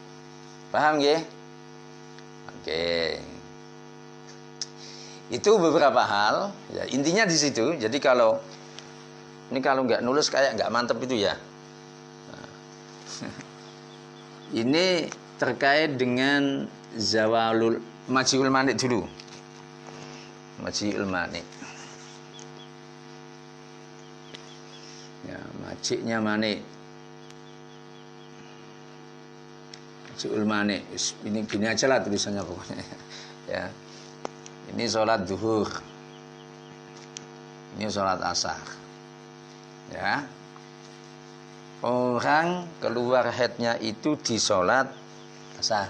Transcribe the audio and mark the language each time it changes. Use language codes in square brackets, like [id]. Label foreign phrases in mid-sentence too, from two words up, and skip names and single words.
[id] Paham ya? Oke. Itu beberapa hal. Ya, intinya di situ. Jadi kalau nggak nulis kayak nggak mantep itu ya. Nah. Ini terkait dengan [ar] zawalul majiul mani [id] dulu. [ar] Majiul mani. [id] Ya, majiknya mani. [ar] Majiul mani. [id] Ini gini aja lah tulisannya pokoknya. Ya. Ini sholat duhur. Ini sholat asar. Ya. Orang keluar haidnya itu di sholat asar.